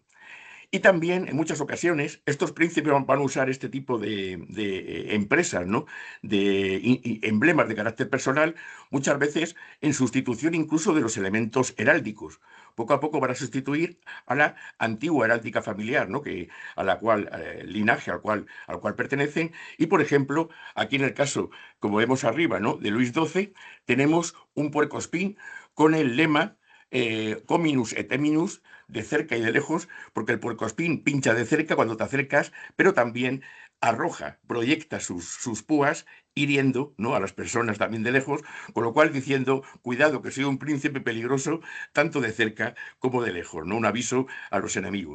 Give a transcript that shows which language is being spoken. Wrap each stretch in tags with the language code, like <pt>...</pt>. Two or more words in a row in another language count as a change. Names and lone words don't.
<es>Y también, en muchas ocasiones, estos príncipes van a usar este tipo de empresas, ¿no?, de emblemas de carácter personal, muchas veces en sustitución incluso de los elementos heráldicos. Poco a poco van a sustituir a la antigua heráldica familiar, ¿no?, a la cual, linaje al cual pertenecen. Y, por ejemplo, aquí en el caso, como vemos arriba, ¿no?, de Luis XII, tenemos un puercoespín con el lema</es> <la>Cominus et eminus,</la> <es>de cerca y de lejos, porque el puercoespín pincha de cerca cuando te acercas, pero también arroja, proyecta sus púas, hiriendo, ¿no?, a las personas también de lejos, con lo cual diciendo, cuidado que soy un príncipe peligroso, tanto de cerca como de lejos, ¿no?, un aviso a los enemigos.</es>